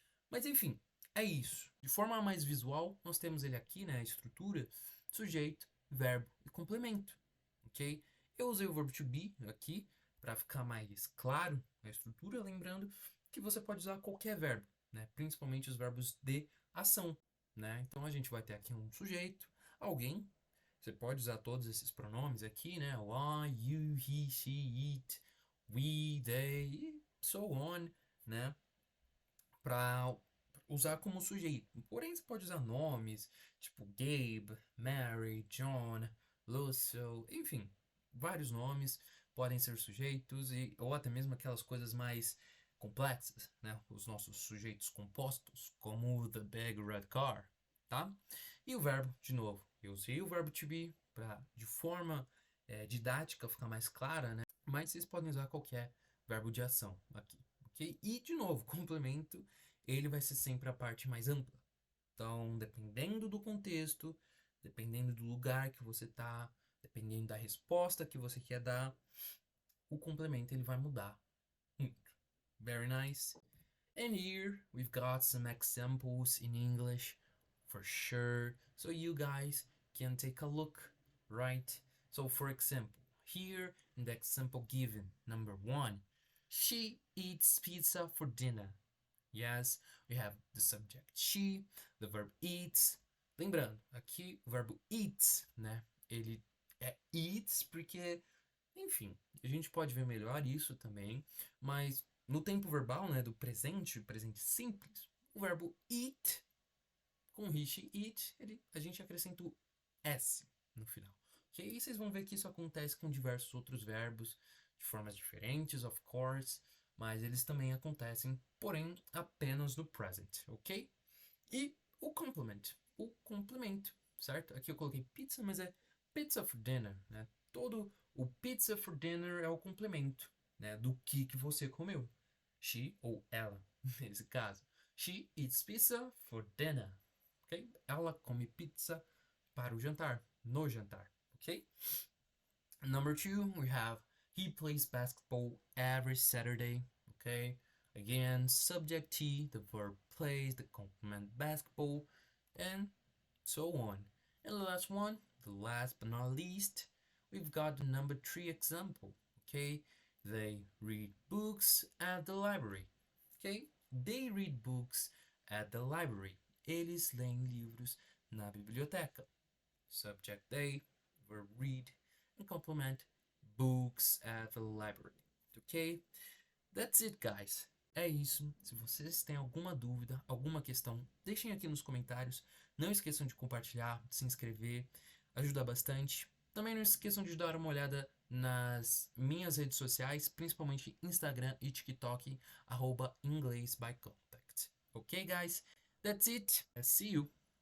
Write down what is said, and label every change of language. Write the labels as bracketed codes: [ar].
[pt] Mas enfim, é isso. De forma mais visual, nós temos ele aqui, né? A estrutura, sujeito, verbo e complemento, ok? Eu usei o verbo to be aqui para ficar mais claro a estrutura, lembrando que você pode usar qualquer verbo, né? Principalmente os verbos de ação, né? Então a gente vai ter aqui um sujeito, alguém. Você pode usar todos esses pronomes aqui, né? [en] I, you, he, she, it, we, they, e so on, né? [pt] Para usar como sujeito. Porém, você pode usar nomes, tipo Gabe, Mary, John, Lucio, enfim, vários nomes podem ser sujeitos ou até mesmo aquelas coisas mais complexas, né? Os nossos sujeitos compostos, como the big red car, tá? E o verbo, de novo, eu usei o verbo to be para de forma didática ficar mais clara, né? Mas vocês podem usar qualquer verbo de ação aqui, ok? E de novo, complemento, ele vai ser sempre a parte mais ampla. Então, dependendo do contexto, dependendo do lugar que você tá, dependendo da resposta que você quer dar, o complemento ele vai mudar muito. [en] Very nice. And here we've got some examples in English for sure, so you guys can take a look, right? So, for example, here in the example given, number 1, she eats pizza for dinner. Yes, we have the subject she, the verb eats. [pt] Lembrando, aqui o verbo eats, né? Ele é eats porque, enfim, a gente pode ver melhor isso também, mas no tempo verbal, né, do presente, presente simples, o verbo eat com he, she, it, a gente acrescenta o s no final. Ok? E vocês vão ver que isso acontece com diversos outros verbos de formas diferentes, of course, mas eles também acontecem, porém, apenas no present, ok? E o complement, o complemento, certo? Aqui eu coloquei pizza, mas é pizza for dinner, né? Todo o pizza for dinner é o complemento, né? Do que você comeu. She ou ela, nesse caso. [en] She eats pizza for dinner, ok? [pt] Ela come pizza para o jantar, no jantar, ok? [en] Number 2, we have he plays basketball every Saturday, okay? Again, subject T, the verb plays, the complement basketball, and so on. And the last one, the last but not least, we've got the number 3 example, okay? They read books at the library, ok? They read books at the library. [pt] Eles leem livros na biblioteca. [en] Subject they, verb read, and complement books at the library. Ok? That's it, guys. É isso. [pt] Se vocês têm alguma dúvida, alguma questão, deixem aqui nos comentários. Não esqueçam de compartilhar, de se inscrever, ajuda bastante. Também não esqueçam de dar uma olhada nas minhas redes sociais, principalmente Instagram e TikTok, @inglesbycontact. Ok, guys? That's it. See you.